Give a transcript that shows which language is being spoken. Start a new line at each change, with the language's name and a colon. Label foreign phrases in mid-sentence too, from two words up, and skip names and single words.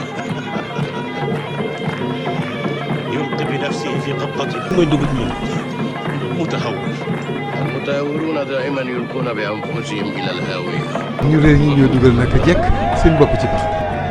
Arabic: يلقي بنفسه في قبضته.
Wolof: mooy dugg ci ñun.
Arabic: متهور. المتهورون دائما يلقون بأنفسهم إلى الهاوية.
Wolof: ñu réer ñi ñoo dugal naka jekk seen bopp ci pax.